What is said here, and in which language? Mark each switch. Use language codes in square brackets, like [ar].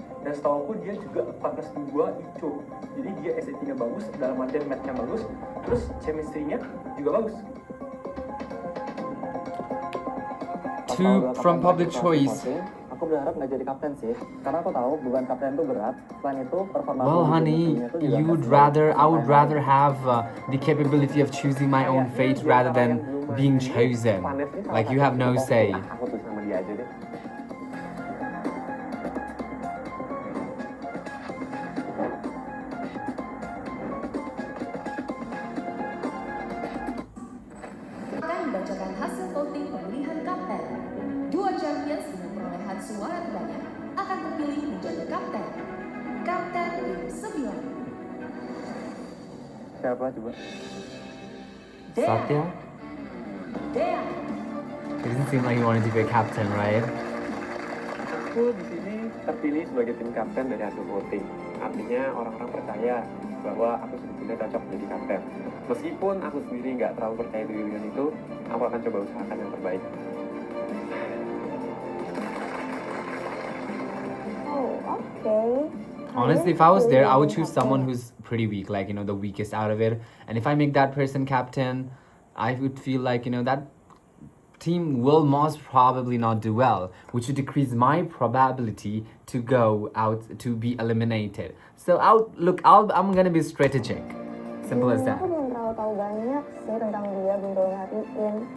[id] Dan setahu aku dia juga 14.2 ICO, jadi dia SAT-nya bagus, dalam artian math-nya bagus, terus chemistry-nya juga bagus. [en] Two from public choice. [id] Aku berharap nggak jadi kapten sih, karena aku tahu beban kapten itu berat. Selain itu performa [en] Well, honey, I would rather have the capability of choosing my own fate rather than being chosen. Like you have no say. [id] Aku tuh sama dia aja deh. Akan membacakan hasil voting pemilihan kapten. Dua champions dengan perolehan suara terbanyak akan terpilih menjadi kapten. Kapten tim 9. Siapa coba? Satya? Dea. [en] It doesn't seem like he wanted to be a captain, right? [id] Aku di sini terpilih sebagai tim kapten dari hasil voting. Artinya orang-orang percaya bahwa aku sebetulnya cocok menjadi kapten. Meskipun aku sendiri nggak terlalu percaya diri dengan itu, aku akan coba usahakan yang terbaik. [en] Honestly, if I was there, I would choose someone who's pretty weak, like, the weakest out of it. And if I make that person captain, I would feel like, that team will most probably not do well, which would decrease my probability to go out to be eliminated. So I'm gonna be strategic. Simple as that. [id] Aku belum terlalu tahu banyak sih tentang dia, belum terlalu ngertiin.